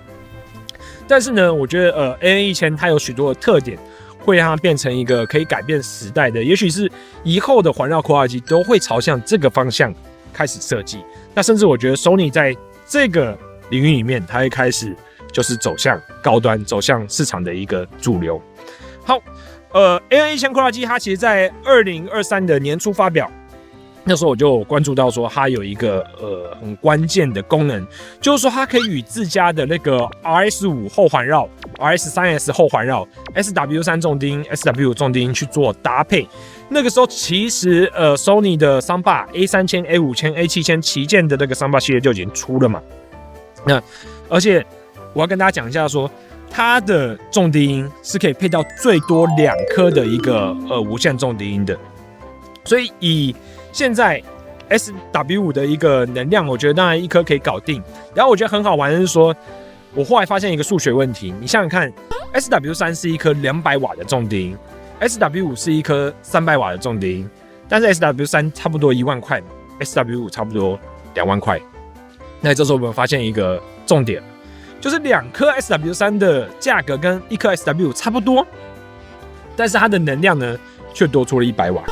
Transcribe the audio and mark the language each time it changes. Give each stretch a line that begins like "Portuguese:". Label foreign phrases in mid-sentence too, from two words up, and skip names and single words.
Chinese: 但是呢，我覺得AN1000它有許多的特點，會讓它變成一個可以改變時代的，也許是以後的環繞擴大機都會朝向這個方向開始設計。那甚至我覺得 Sony 在這個領域裡面，它會開始就是走向高端，走向市場的一個主流。好 ，AN1000擴大機它其實在2023的年初發表，那時候我就關注到說它有一個很關鍵的功能，就是說它可以與自家的那個 RS5 後環繞、RS3S 後環繞、SW3 重低音、SW5 重低音去做搭配。那個時候其實Sony 的 Soundbar A3000、A5000、A7000 旗艦的那個 Soundbar 系列就已經出了嘛。那而且我要跟大家講一下說，它的重低音是可以配到最多2顆的一個無線重低音的，所以以現在 SW5 的一個能量，我覺得當然1顆可以搞定。然後我覺得很好玩的是說，我後來發現一個數學問題，你想想看 ，SW3 是一顆200瓦的重低音 ，SW5 是一顆300瓦的重低音，但是 SW3 差不多1萬塊 ，SW5 差不多2萬塊。那這時候我們發現一個重點，就是2顆 SW3 的價格跟1顆 SW5 差不多，但是它的能量呢卻多出了100瓦。